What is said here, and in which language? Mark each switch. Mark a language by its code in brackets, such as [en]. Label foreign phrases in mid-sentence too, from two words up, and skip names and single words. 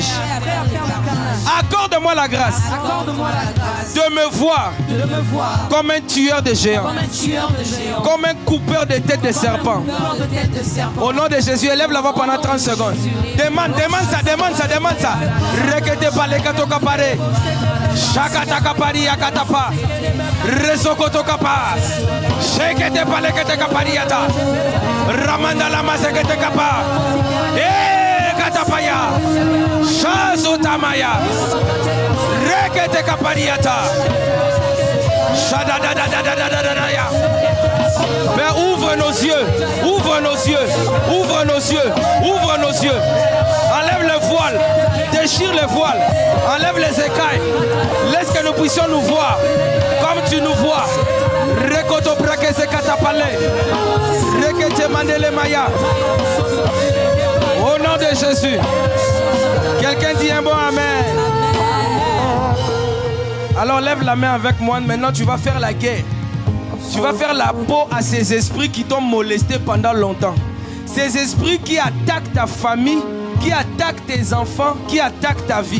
[fr] Accorde-moi la grâce de me voir comme un tueur de géants, comme un coupeur de têtes de serpents. Au nom de Jésus, élève la voix pendant 30 secondes. Demande ça. Rekete pale katoka pare. Shakataka pari yakatapa. Resokoto kapa. Shekete pale kete kapariata. Ramanda la masekete kapa. Katapaya. Shazotamaya. Rekete kapariata. Shadadadadadadadadaya. Père, ouvre nos yeux. Ouvre nos yeux. Ouvre nos yeux. Ouvre nos yeux. Enlève le voile. Déchire le voile. Enlève les écailles. Laisse que nous puissions nous voir comme tu nous vois. Rekoto brakese katapale. Rekete mandele maya. Au nom de Jésus. Quelqu'un dit un bon amen. Alors lève la main avec moi. Maintenant tu vas faire la guerre. Tu vas faire la peau à ces esprits qui t'ont molesté pendant longtemps. Ces esprits qui attaquent ta famille, qui attaquent tes enfants, qui attaquent ta vie.